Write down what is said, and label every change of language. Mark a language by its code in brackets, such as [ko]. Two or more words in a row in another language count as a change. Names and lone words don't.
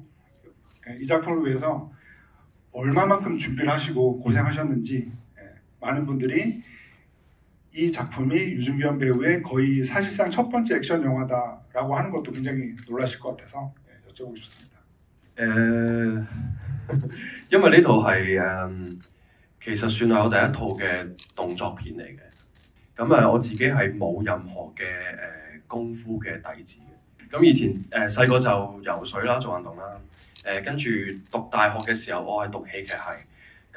[ko] 이 작품을 위해서 얼마만큼 준비를 하시고 고생하셨는지 많은 분들이 이 작품이 유준경 배우의 거의 사실상 첫 번째 액션 영화다라고 하는 것도 굉장히 놀라실 것 같아서 여쭤보고 싶습니다. [yue] 因為呢套係其實算係我第一套嘅動作片嚟嘅，咁我自己係冇任何嘅功夫嘅底子嘅。咁以前細個就游水啦，做運動啦，跟住讀大學嘅時候我係讀戲劇系。